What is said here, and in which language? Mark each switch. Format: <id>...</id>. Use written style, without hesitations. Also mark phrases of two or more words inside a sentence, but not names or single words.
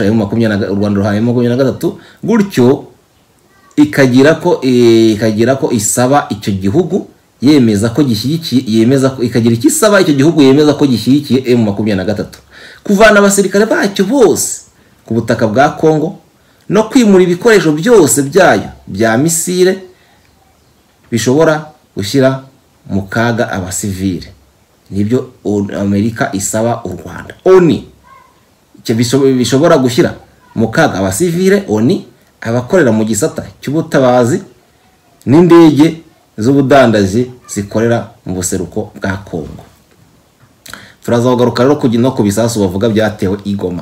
<rw>u Rwanda ruha M23, gutyo ikagira ko isaba icyo gihugu yemeza ko gishyigikiye, ikagira icyo isaba icyo gihugu yemeza ko gishyigikiye M23 kuvana abasirikare bacyo bose ku butaka bwa Kongo no kwimura ibikoresho byose byayo bya misile bishobora gushyira mu kaga abasivile. Nibyo Amerika isaba u Rwanda. ONU bishobora gushyira mu kaga abasivile, ONU abakorera mu gisata cy'ubutabazi n'indege z'ubudandazi zikorera mu buseruko bwa Kongo. Turazagaruka rero no ku bisasu bavuga byatewe i Goma.</rw>